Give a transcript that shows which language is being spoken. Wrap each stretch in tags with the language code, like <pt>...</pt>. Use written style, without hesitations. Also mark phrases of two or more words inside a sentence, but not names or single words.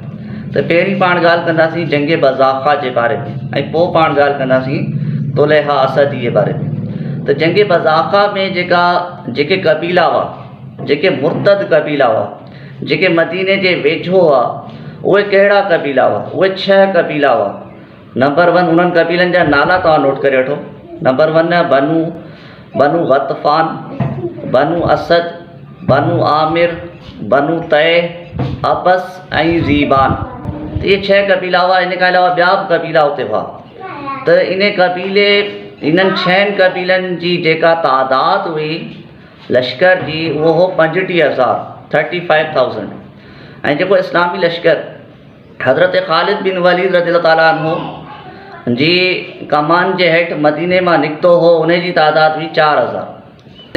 <sd>त पहिरीं पाण ॻाल्हि कंदासीं जंग बज़ाख़ा जे बारे में ऐं पोइ पाण ॻाल्हि कंदासीं तुलैहा असदी जे बारे में। त जंग बज़ाख़ा में जेके क़बीला हुआ, जेके मुर्तद क़बीला हुआ, जेके मदीने जे वेझो हुआ, उहे कहिड़ा क़बीला हुआ? उहे 6 क़बीला हुआ। नंबर 1 उन्हनि क़बीलनि जा नाला तव्हां नोट करे वठो। नंबर 1 बनु गतफ़ान, बनु असद, बनु आमिर, बनु तय, अबस ऐं ज़ीबान। त इहे 6 क़बीला हुआ। इन खां अलावा ॿिया बि क़बीला हुते हुआ। त इन्हनि 6 क़बीलनि जी जेका तादाद हुई लश्कर जी, उहो हो 35,000 ऐं जेको इस्लामी लश्कर हज़रत ख़ालिद बिन वलीद</sd> <ar>رضي الله تعالى عنه</ar> <sd>जी कमान जे हेठि मदीने मां निकितो हो, उन जी तादाद हुई 4,000।</sd>